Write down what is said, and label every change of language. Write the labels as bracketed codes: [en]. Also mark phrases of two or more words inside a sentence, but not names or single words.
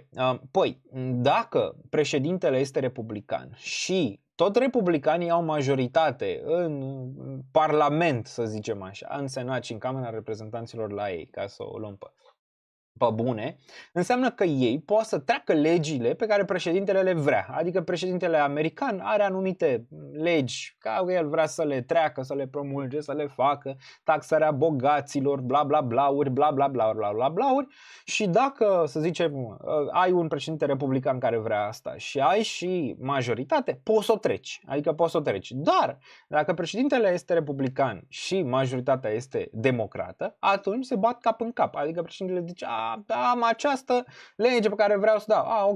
[ro] Păi, dacă președintele este republican și tot republicanii au majoritate în Parlament, să zicem așa, în Senat și în Camera Reprezentanților la ei, ca să o luăm pe bune, înseamnă că ei pot să treacă legile pe care președintele le vrea. Adică președintele american are anumite legi care el vrea să le treacă, să le promulge, să le facă, taxarea bogaților, bla bla blauri, bla bla bla bla bla blauri. Și dacă, să zicem, ai un președinte republican care vrea asta și ai și majoritate, poți să o treci. Adică poți să o treci. Dar dacă președintele este republican și majoritatea este democrată, atunci se bat cap în cap. Adică președintele zice: am această lege pe care vreau să dau.